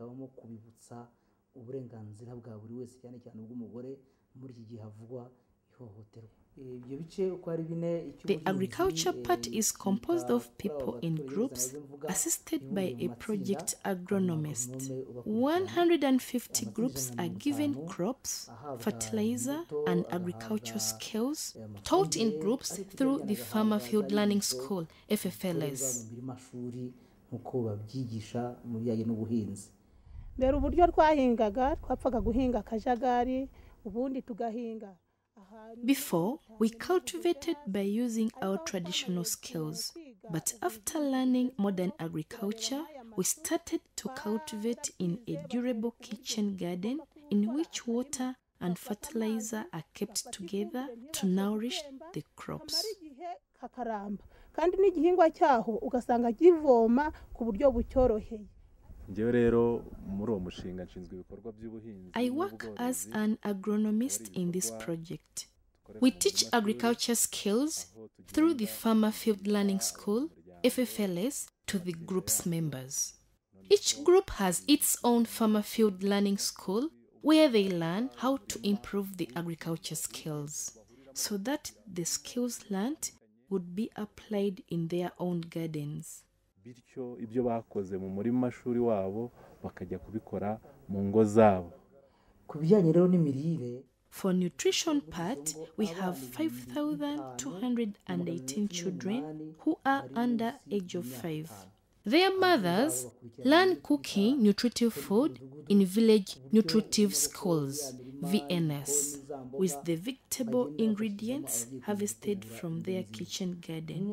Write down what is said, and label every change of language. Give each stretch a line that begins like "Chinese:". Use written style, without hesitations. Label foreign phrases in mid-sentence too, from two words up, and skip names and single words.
English: The agriculture part is composed of people in groups assisted by a project agronomist. 150 groups are given crops, fertilizer, and agricultural skills taught in groups through the Farmer Field Learning School, FFLS.
Kinyarwanda: Mbere uburyo twahingaga twapfaga guhinga akajagari ubundi tugahinga.
English: Before, we cultivated by using our traditional skills, but after learning modern agriculture, we started to cultivate in a durable kitchen garden in which water and fertilizer are kept together to nourish the crops.
Kinyarwanda: Kandi n'igihingwa cyaho ugasanga givoma ku buryo bucyoroheye.
English: I work as an agronomist in this project. We teach agriculture skills through the Farmer Field Learning School, FFLS, to the group's members. Each group has its own Farmer Field Learning School where they learn how to improve the agriculture skills so that the skills learned would be applied in their own gardens.
Kinyarwanda: Bityo ibyo bakoze mu murima mashuri wabo bakajya kubikora mu ngo zabo. Kubijyanye rero n'imirire,
English: for nutrition part, we have 5,218 children who are under age of 5. Their mothers learn cooking nutritive food in village nutritive schools, VNS, with the vegetable ingredients harvested from their kitchen garden.